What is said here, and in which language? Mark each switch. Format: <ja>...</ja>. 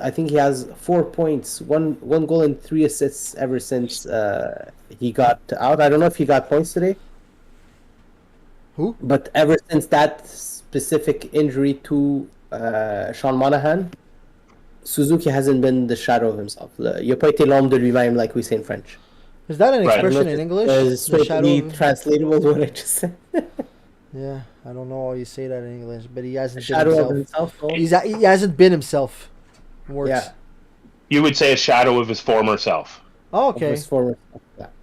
<en>I think he has 4 points, one goal and 3 assists ever since he got out. I don't know if he got points today. Who? But ever since that specific injury to Sean Monahan, Suzuki hasn't been the shadow of himself.</en> <fr>Il n'a pas été l'ombre de lui-même,</fr> <en>like we say in French. Is that an expression in English? Straightly translatable to what I just said. Yeah, I don't know how you say that in English, but he hasn't been himself. He hasn't been himself. Works. Yeah. You would say a shadow of his former self. Oh, okay. His former self. Yeah.</en>